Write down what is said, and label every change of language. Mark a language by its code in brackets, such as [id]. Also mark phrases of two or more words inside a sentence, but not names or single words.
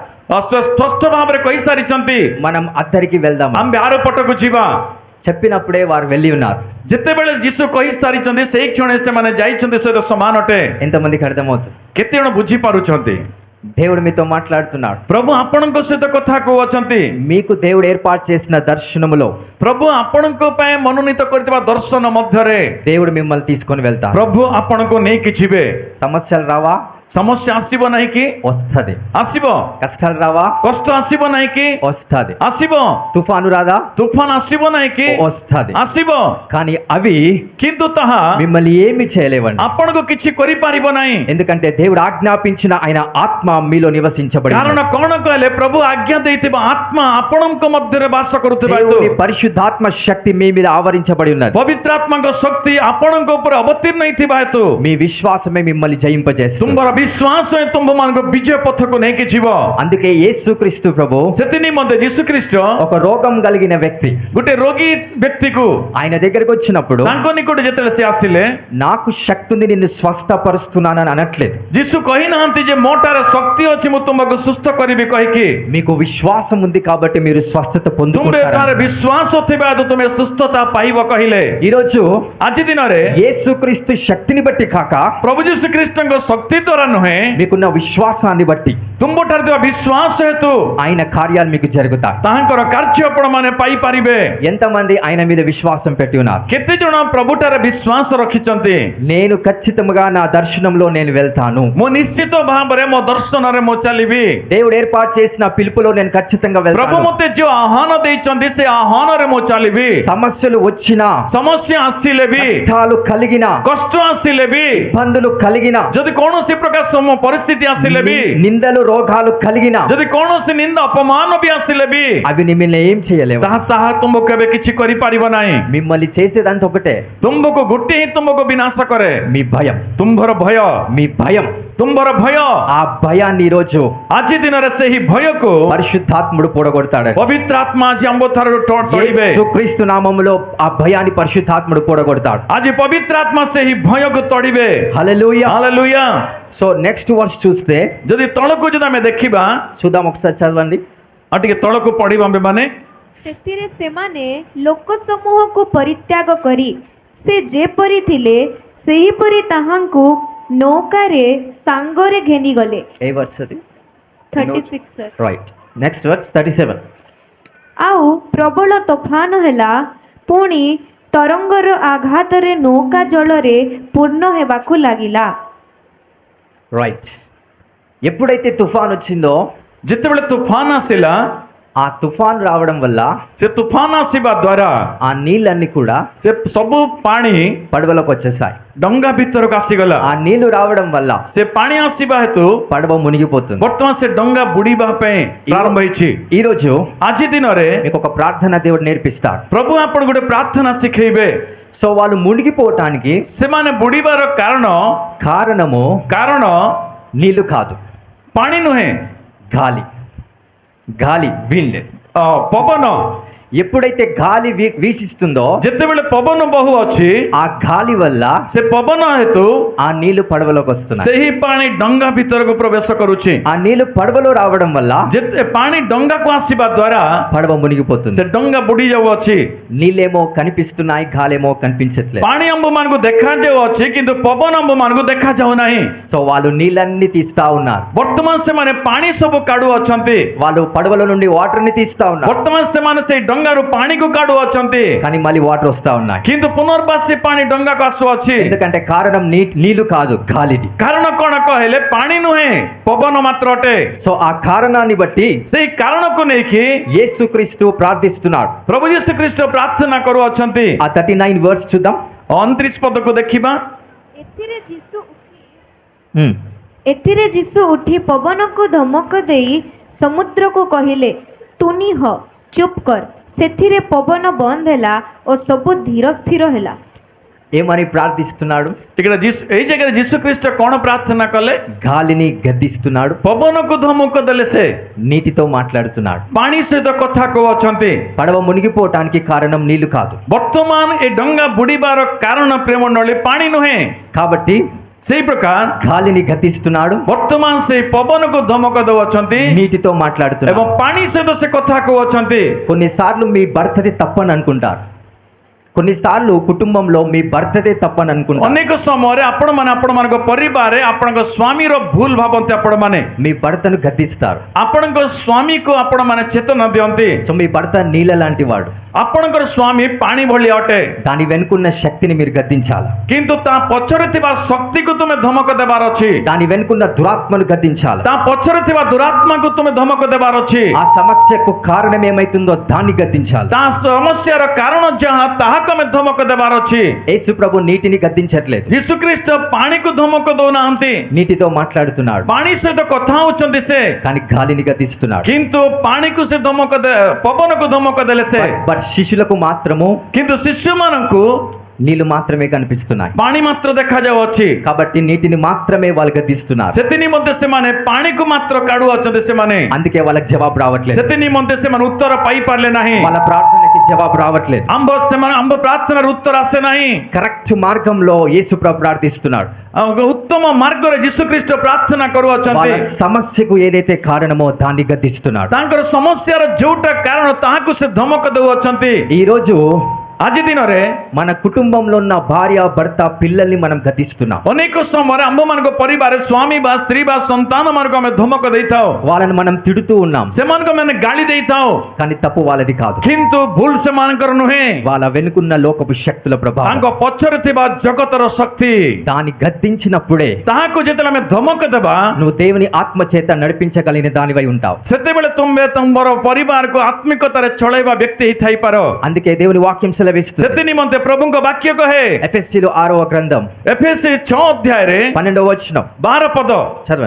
[or] ସ୍ପଷ୍ଟ ଭାବରେ କହିସାରିଛନ୍ତି, [te] మనం అద్దరికి వెళ్దాం. [or] ଆମ୍ଭେ ଆର ପଟକୁ ଯିବା। [te] చెప్పినప్పుడే వారు వెళ్ళి ఉన్నారు. [or] ଯେତେବେଳେ ଯୀଶୁ କହିସାରିଛନ୍ତି, ସେଇ କ୍ଷଣେ ସେମାନେ ଯାଇଛନ୍ତି ସହିତ ସମାନ ଅଟେ। [te] ఎంతమందికి అర్థమవుతుంది? [or] କେତେ ଜଣ ବୁଝିପାରୁଛନ୍ତି? [te] దేవుడు మీతో మాట్లాడుతున్నాడు. [or] ପ୍ରଭୁ ଆପଣଙ୍କ ସହିତ କଥା କହୁଅଛନ୍ତି। [te] మీకు దేవుడు ఏర్పాటు చేసిన దర్శనములో [or] ପ୍ରଭୁ ଆପଣଙ୍କ ପାଇଁ ମନୋନୀତ କରିଥିବା ଦର୍ଶନ ମଧ୍ୟରେ [te] దేవుడు మిమ్మల్ని తీసుకొని వెళ్తాడు. [or] ପ୍ରଭୁ ଆପଣଙ୍କୁ ନେଇକି ଯିବେ। [te] సమస్యలు రావా? [or] ସମସ୍ୟା ଆସିବ ନାହିଁ କି? [te] వస్తది. [or] ଆସିବ। [te] కష్టాలు రావా? [or] କଷ୍ଟ ଆସିବ ନାହିଁ କି? [te] వస్తది. [or] ଆସିବ। [te] తుఫాను రాదా? [or] ତୁଫାନ ଆସିବ ନାହିଁ କି? [te] వస్తది. [or] ଆସିବ। [te] కానీ అవి [or] କିନ୍ତୁ ତାହା [te] మిమ్మల్ని ఏమి చేయలేవండి. [or] ଆପଣଙ୍କୁ କିଛି କରିପାରିବ ନାହିଁ। [te] ఎందుకంటే దేవుడు ఆజ్ఞాపించిన ఆయన ఆత్మ మీలో నివసించబడి [or] କାରଣ କଣ କହିଲେ, ପ୍ରଭୁ ଆଜ୍ଞା ଦେଇଥିବା ଆତ୍ମା ଆପଣଙ୍କ ମଧ୍ୟରେ ବାସ କରୁଥିବା ହେତୁ [te] దేవుని పరిశుద్ధాత్మ శక్తి మీ మీద ఆవరించబడి ఉన్నది. [or] ପବିତ୍ରାତ୍ମାଙ୍କ ଶକ୍ତି ଆପଣଙ୍କ ଉପରେ ଅବତୀର୍ଣ୍ଣ ହେଇଥିବା ହେତୁ [te] మీ విశ్వాసమే మిమ్మల్ని జయింపజేస్తుంది. [or] ତୁମର ବିଶ୍ୱାସ ହିଁ ତୁମମାନଙ୍କୁ ବିଜୟ ପଥକୁ ନେଇକି ଯିବ। [te] అందుకే యేసుక్రీస్తు ప్రభు [or] ସେଥି ନିମନ୍ତେ ଯୀଶୁ ଖ୍ରୀଷ୍ଟ [te] ఒక రోగం కలిగిన వ్యక్తి [or] ଗୋଟେ ରୋଗୀ ବ୍ୟକ୍ତିକୁ [te] ఆయన దగ్గరికి వచ్చినప్పుడు [or] ତାଙ୍କ ନିକଟ ଯେତେବେଳେ ସେ ଆସିଲେ [te] నాకు శక్తి ఉంది నిన్ను స్వస్థపరుస్తున్నానని అనట్లేదు. [or] ଯୀଶୁ କହିନାହାନ୍ତି ଯେ ମୋଠାରେ ଶକ୍ତି ଅଛି ମୁଁ ତୁମକୁ ସୁସ୍ଥ କରିବି କହିକି। [te] మీకు విశ్వాసం ఉంది కాబట్టి మీరు స్వస్థత [or] ତୁମେ [te] పొందుకుంటారు. [or] ଏଠାରେ ବିଶ୍ୱାସ ଥିବା ହେତୁ ତୁମେ ସୁସ୍ଥତା ପାଇବ କହିଲେ। [te] ఈ రోజు [or] ଆଜି ଦିନରେ [te] యేసుక్రీస్తు శక్తిని బట్టి కాక [or] ପ୍ରଭୁ ଯୀଶୁ ଖ୍ରୀଷ୍ଟଙ୍କ ଶକ୍ତି ଦ୍ୱାରା ନୁହେଁ, [te] మీకున్న విశ్వాసాన్ని బట్టి [or] ତୁମଠାରେ ଥିବା ବିଶ୍ୱାସ ହେତୁ [te] ఆయన కార్యాలు మీకు జరుగుతాయి. [or] ତାହାଙ୍କର କାର୍ଯ୍ୟ ଆପଣମାନେ ପାଇପାରିବେ। [te] ఎంతమంది ఆయన మీద విశ్వాసం పెట్టి ఉన్నారు? [or] କେତେ ଜଣ ପ୍ରଭୁଠାରେ ବିଶ୍ୱାସ ରଖିଛନ୍ତି? [te] నేను ఖచ్చితంగా నా దర్శనంలో నేను వెళ్తాను. [or] ମୁଁ ନିଶ୍ଚିତ ଭାବରେ ମୋ ଦର୍ଶନରେ ମୁଁ ଚାଲିବି। [te] దేవుడు ఏర్పాటు చేసిన పిలుపులో నేను ఖచ్చితంగా [or] ପ୍ରଭୁ [te] వెళ్తాను. [or] ମୋତେ ଯୋଉ ଆହ୍ୱାନ ଦେଇଛନ୍ତି ସେ ଆହ୍ୱାନରେ ମୁଁ ଚାଲିବି। [te] సమస్యలు వచ్చినా, [or] ସମସ୍ୟା ଆସିଲେ ବି, [te] కష్టాలు కలిగినా, [or] କଷ୍ଟ ଆସିଲେ ବି, [te] ఇబ్బందులు కలిగినా, [or] ଯଦି କୌଣସି ପ୍ରକାର ପରିସ୍ଥିତି ଆସିଲେ ବି, [te] నిందలు రోగాలు కలిగినా [or] ଯଦି କୌଣସି ନିନ୍ଦା ଅପମାନ ବି ଆସିଲେ ବି, [te] అవి మిమ్మల్ని ఏం చేయలేవు. [or] ତାହା ତୁମକୁ କେବେ କିଛି କରିପାରିବ ନାହିଁ। [te] మిమ్మల్ని చేసేదంతా ఒకటే, [or] ତୁମକୁ ଗୋଟିଏ ହିଁ ତୁମକୁ ବିନାଶ କରେ, [te] మీ భయం. [or] ତୁମ୍ଭର ଭୟ, [te] మీ భయం, [or] ତୁମ୍ଭର ଭୟ। [te] ఆ భయాన్ని ఈ రోజు [or] ଆଜି ଦିନରେ ସେହି ଭୟକୁ [te] పరిశుద్ధాత్ముడు పోడగొడతాడు. [or] ପବିତ୍ର ଆତ୍ମା ଆଜି ଆମ୍ଭ ଠାରୁ ତୋଳିବେ। [te] యేసుక్రీస్తు నామములో ఆ భయాన్ని పరిశుద్ధాత్ముడు పోడగొడతాడు. [or] ଆଜି ପବିତ୍ର ଆତ୍ମା ସେହି ଭୟକୁ ତୋଳିବେ। [te] హల్లెలూయా. [or] ହାଲେଲୁୟା। [te] సో [en] next verse [te] చూస్తే [or] ଯଦି ତଳକୁ ଯଦି ଆମେ ଦେଖିବା, [te] చూద్దాం ఒకసారి చదవండి. [or] ଆଉ ଟିକେ ତଳକୁ ପଢିବା ଆମ୍ଭେମାନେ। ସେଥିରେ ସେମାନେ ଲୋକ ସମୂହକୁ ପରିତ୍ୟାଗ କରି ସେ ଯେପରି ଥିଲେ ସେହିପରି ତାହାଙ୍କୁ ନୌକାରେ ସାଙ୍ଗରେ ଘେନିଗଲେ। [te] ఏ వర్స్ అది? [en] 36 sir। Right. Next verse 37. [or] ଆଉ ପ୍ରବଳ ତୋଫାନ ହେଲା, ପୁଣି ତରଙ୍ଗର ଆଘାତରେ ନୌକା ଜଳରେ ପୂର୍ଣ୍ଣ ହେବାକୁ ଲାଗିଲା। [te] రైట్. ఎప్పుడైతే తుఫాన్ వచ్చిందో [or] ଯେତେବେଳେ ତୁଫାନ ଆସିଲା, [te] ఆ తుఫాన్ రావడం వల్ల [or] ସେ ତୁଫାନ ଆସିବା ଦ୍ୱାରା [te] ఆ నీళ్ళన్నీ కూడా [or] ସେ ସବୁ ପାଣି [te] పడవలోకి వచ్చేసాయి. [or] ଡଙ୍ଗା ଭିତରକୁ ଆସିଗଲା। [te] ఆ నీళ్లు రావడం వల్ల [or] ସେ ପାଣି ଆସିବା ହେତୁ [te] పడవ మునిగిపోతుంది. [or] ବର୍ତ୍ତମାନ ସେ ଡଙ୍ଗା ବୁଡିବା ପାଇଁ ପ୍ରାରମ୍ଭ ହେଇଛି। [te] ఈ రోజు [or] ଆଜି ଦିନରେ [te] మీకు ఒక ప్రార్థన దేవుడు నేర్పిస్తాడు. [or] ପ୍ରଭୁ ଆପଣ ଗୋଟେ ପ୍ରାର୍ଥନା ଶିଖେଇବେ। [te] సో వాళ్ళు మునిగిపోవటానికి [or] ସେମାନେ ବୁଡିବାର କାରଣ [te] నీళ్లు కాదు, [or] ପାଣି ନୁହେଁ, [te] గాలి. గాలి, విండ్. [or] ପବନ। [te] ఎప్పుడైతే గాలి వీసిస్తుందో [or] ଯେତେବେଳେ ପବନ ବହୁ ଅଛି, [te] ఆ గాలి వల్ల [or] ସେ ପବନ ହେତୁ [te] ఆ నీళ్లు పడవలోకి వస్తున్నాయి. [or] ସେହି ପାଣି ଡଙ୍ଗା ଭିତରକୁ ପ୍ରବେଶ କରୁଛି। [te] ఆ నీళ్లు పడవలో రావడం వల్ల [or] ଯେତେ ପାଣି ଡଙ୍ଗାକୁ ଆସିବା ଦ୍ୱାରା [te] పడవ మునిగిపోతుంది. [or] ସେ ଡଙ୍ଗା ବୁଡି ଯାଉଅଛି। [te] నీళ్ళేమో కనిపిస్తున్నాయి, గాలేమో కనిపించట్లేదు. [or] ପାଣି ଆମ୍ଭମାନଙ୍କୁ ଦେଖାଯାଉଅଛି କିନ୍ତୁ ପବନ ଆମ୍ଭମାନଙ୍କୁ ଦେଖାଯାଉନାହିଁ। [te] సో వాళ్ళు నీళ్ళన్ని తీస్తా ఉన్నారు. [or] ବର୍ତ୍ତମାନ ସେମାନେ ପାଣି ସବୁ କାଢୁଅଛନ୍ତି। [te] వాళ్ళు పడవల నుండి వాటర్ ని తీస్తా ఉన్నారు. [or] ବର୍ତ୍ତମାନ ସେମାନେ ସେଇ ଡଙ୍ଗାରୁ ପାଣିକୁ କାଢୁଅଛନ୍ତି, [te] కానీ మళ్ళీ వాటర్ వస్తా ఉన్నాయి. [or] କିନ୍ତୁ ପୁନର୍ବାର ସେ ପାଣି ଡଙ୍ଗାକୁ ଆସୁଅଛି। [te] ఎందుకంటే కారణం నీళ్లు కాదు, గాలిది. [or] କାରଣ କଣ କହିଲେ ପାଣି ନୁହେଁ, ପବନ ମାତ୍ର ଅଟେ। [te] సో ఆ కారణాన్ని బట్టి [or] ସେଇ କାରଣକୁ ନେଇକି [te] యేసుక్రీస్తు ప్రార్థిస్తున్నాడు. [or] ପ୍ରଭୁ ଯୀଶୁ ଖ୍ରୀଷ୍ଟ ପ୍ରାର୍ଥନା କରୁଅଛନ୍ତି। [te] ఆ 39 వర్స్ చూద్దాం. [or] 29 ପଦକୁ ଦେଖିବା। ଏଥିରେ ଯୀଶୁ ଉଠି ପବନକୁ ଧମକ ଦେଇ ସମୁଦ୍ରକୁ କହିଲେ, ତୁନି ହ, ଚୁପ୍ କର। ସେଥିରେ ପବନ ବନ୍ଦ ହେଲା ଓ ସବୁ ଧୀର ସ୍ଥିର ହେଲା। [te] ఏమని ప్రార్థిస్తున్నాడు? [or] ఇక్కడ ଏଇ ଜାଗାରେ ଯୀଶୁ ଖ୍ରୀଷ୍ଟ କଣ ପ୍ରାର୍ଥନା କଲେ? [te] గాలిని గద్దిస్తున్నాడు, [or] ପବନକୁ ଧମକ ଦେଲେ, ସେ [te] నీటితో మాట్లాడుతున్నాడు. [or] ପାଣି ସହିତ କଥା କହୁଅଛନ୍ତି। [te] పడవ మునిగిపోవటానికి కారణం నీళ్లు కాదు. [or] ବର୍ତ୍ତମାନ ଏ ଡଙ୍ଗା ବୁଡିବାର କାରଣ ପ୍ରେମ ନଳି ପାଣି ନୁହେଁ। [te] కాబట్టి [or] ସେଇ ପ୍ରକାର [te] గాలిని గద్దిస్తున్నాడు, [or] ବର୍ତ୍ତମାନ ସେଇ ପବନକୁ ଧମକ ଦେଉଅଛନ୍ତି [te] నీటితో మాట్లాడుతున్నాడు. [or] ଏବଂ ପାଣି ସହିତ ସେ କଥା କହୁଅଛନ୍ତି। [te] కొన్నిసార్లు మీ భర్తది తప్పని అనుకుంటారు. కొన్నిసార్లు కుటుంబంలో మీ భర్తదే తప్పని అనుకుంటారు. [or] ଅନେକ ସମୟରେ ଆପଣମାନଙ୍କ ପରିବାରରେ ଆପଣଙ୍କ ସ୍ୱାମୀର ଭୁଲ ଭାବନ୍ତି। ଆପଣମାନେ [te] మీ భర్తను గద్దిస్తారు. [or] ଆପଣଙ୍କ ସ୍ୱାମୀକୁ ଆପଣମାନେ ଚେତନା ଦିଅନ୍ତି। [te] సో మీ భర్త నీళ్ళ లాంటి వాడు. [or] ଆପଣଙ୍କର ସ୍ୱାମୀ ପାଣି ଭଳି ଅଟେ, [te] దాని వెనుకున్న శక్తిని మీరు గద్దించాలి. [or] କିନ୍ତୁ ତା పଛରେ ଥିବା ଶକ୍ତିକୁ ତୁମେ ଧମକ ଦେବାର ଅଛି। [te] దాని వెనుకున్న దురాత్మను గద్దించాలి. [or] ତା పଛରେ ଥିବା ଦୁରାତ୍ମାକୁ ତୁମେ ଧମକ ଦେବାର ଅଛି। [te] ఆ సమస్యకు కారణం ఏమైతుందో దాన్ని గద్దించాలి. [or] ତା ସମସ୍ୟାର କାରଣ ଯାହା ତାହାକୁ ଆମେ ଧମକ ଦେବାର ଅଛି। [te] యేసు ప్రభు నీటిని గద్దించట్లేదు, [or] ଯୀଶୁ ଖ୍ରୀଷ୍ଟ ପାଣିକୁ ଧମକ ଦଉନାହାନ୍ତି, [te] నీటితో మాట్లాడుతున్నాడు. [or] ପାଣି ସହିତ କଥା ହଉଛନ୍ତି ସେ, [te] కానీ గాలిని గద్దిస్తున్నాడు. [or] କିନ୍ତୁ ପାଣିକୁ ସେ ଧମକ ପବନକୁ ଧମକ ଦେଲେ ସେ। [te] బట్ శిష్యులకు మాత్రము [or] କିନ୍ତୁ ଶିଶୁମାନଙ୍କୁ [te] నీళ్లు మాత్రమే కనిపిస్తున్నాయి. [or] ପାଣି ମାତ୍ର ଦେଖାଯାଉଅଛି। [te] కాబట్టి నీటిని మాత్రమే వాళ్ళు గద్దిస్తున్నారు. [or] ସେଥି ନିମନ୍ତେ ସେମାନେ ପାଣିକୁ ମାତ୍ର କାଢୁଅଛନ୍ତି। ସେମାନେ [te] అందుకే వాళ్ళకి జవాబు రావట్లేదు. [or] ସେଥି ନିମନ୍ତେ ସେମାନେ ଉତ୍ତର ପାଇପାରିଲେ ନାହିଁ। [te] వాళ్ళ ప్రార్థనకి జవాబు రావట్లేదు. [or] ଆମ୍ଭ ପ୍ରାର୍ଥନାର ଉତ୍ତର ଆସେ ନାହିଁ। [te] కరెక్ట్ మార్గంలో యేసు ప్రభు ప్రార్థిస్తున్నాడు. [or] ଉତ୍ତମ ମାର୍ଗରେ ଯୀଶୁଖ୍ରୀଷ୍ଟ ପ୍ରାର୍ଥନା କରୁଅଛନ୍ତି। [te] వాళ్ళ సమస్యకు ఏదైతే కారణమో దాన్ని గద్దిస్తున్నాడు. [or] ତାଙ୍କର ସମସ୍ୟାର ଯୋଉଟା କାରଣ ତାହାକୁ ସେ ଧମକ ଦେଉଅଛନ୍ତି। [te] ఈ రోజు [or] ଆଜି ଦିନରେ [te] మన కుటుంబంలో ఉన్న భార్య భర్త పిల్లల్ని మనం గద్దిస్తున్నాం. [or] ଅନେକ ସମୟରେ ଆମ୍ଭମାନଙ୍କ ପରିବାରରେ ସ୍ୱାମୀ ବା ସ୍ତ୍ରୀ ବା ସନ୍ତାନମାନଙ୍କୁ ଆମେ ଧମକ ଦେଇଥାଉ। [te] వాళ్ళని మనం తిడుతూ ఉన్నాం. [or] ସେମାନଙ୍କୁ ଆମେ ଗାଳି ଦେଇଥାଉ। [te] కానీ తప్పు వాళ్ళది కాదు. [or] କିନ୍ତୁ ଭୁଲ ସେମାନଙ୍କର ନୁହେଁ। [te] వాళ్ళ వెనుకున్న లోకపు శక్తుల ప్రభావం. [or] ତାଙ୍କ ପଛରେ ଥିବା ଜଗତର ଶକ୍ତି। [te] దాన్ని గద్దించినప్పుడే [or] ତାହାକୁ ଯେତେବେଳେ ଆମେ ଧମକ ଦେବା [te] నువ్వు దేవుని ఆత్మ చేత నడిపించగలిగిన దానివై ఉంటావు. [or] ସେତେବେଳେ ତୁମେ ତୁମର ପରିବାରକୁ ଆତ୍ମିକତାରେ ଚଳେଇବା ବ୍ୟକ୍ତି ହେଇଥାଇପାର। [te] అందుకే దేవుని వాక్యం సెలవిస్తుంది. [or] ସେଥି ନିମନ୍ତେ ପ୍ରଭୁଙ୍କ ବାକ୍ୟ କହେ [te] ఎఫెసీయులు 6వ గ్రంథం [or] ଏଫେସୀ 6 ଅଧ୍ୟାୟରେ [te] 12వ వచనం [or] 12 ପଦ। [te] చదవండి.